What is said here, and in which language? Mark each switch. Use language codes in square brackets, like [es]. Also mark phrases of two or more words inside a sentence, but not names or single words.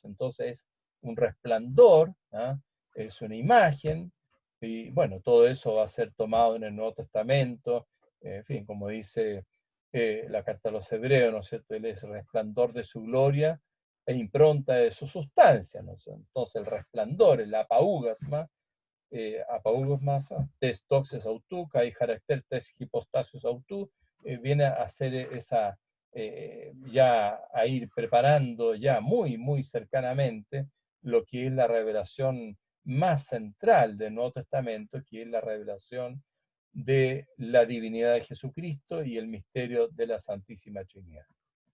[es] Entonces es un resplandor, ¿ah? Es una imagen, y bueno, todo eso va a ser tomado en el Nuevo Testamento, en fin, como dice la carta a los Hebreos, ¿no es cierto? Él es el resplandor de su gloria e impronta de su sustancia, ¿no? Entonces el resplandor, el [el] ἀπαύγασμα, ἀπαύγασμα, τῆς δόξης αὐτοῦ, καὶ χαρακτὴρ τῆς ὑποστάσεως αὐτοῦ, [es] viene a hacer esa, ya a ir preparando ya muy, muy cercanamente lo que es la revelación más central del Nuevo Testamento, que es la revelación de la divinidad de Jesucristo y el misterio de la Santísima Trinidad.